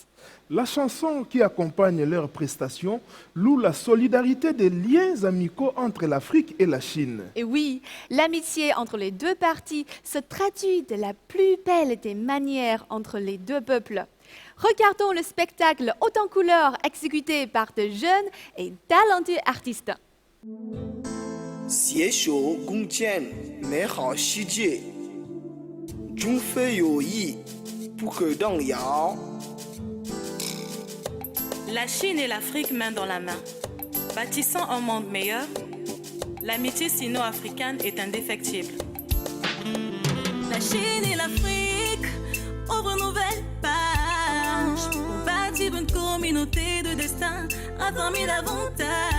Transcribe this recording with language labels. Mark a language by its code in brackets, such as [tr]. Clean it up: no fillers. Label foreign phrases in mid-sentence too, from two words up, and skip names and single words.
[fr] La chanson qui accompagne leurs prestations loue la solidarité des liens amicaux entre l'Afrique et la Chine. Et oui, l'amitié entre les deux parties se traduit de la plus belle des manières entre les deux peuples. Regardons le spectacle haut en couleur exécuté par de jeunes et talentueux artistes. [zh] 携手共建美好世界，中非友谊不可动摇。 [fr] La Chine et l'Afrique main dans la main. Bâtissant un monde meilleur, l'amitié sino-africaine est indéfectible. La Chine et l'Afrique ouvrent une nouvelle page pour bâtir une communauté de destin affirmée davantage.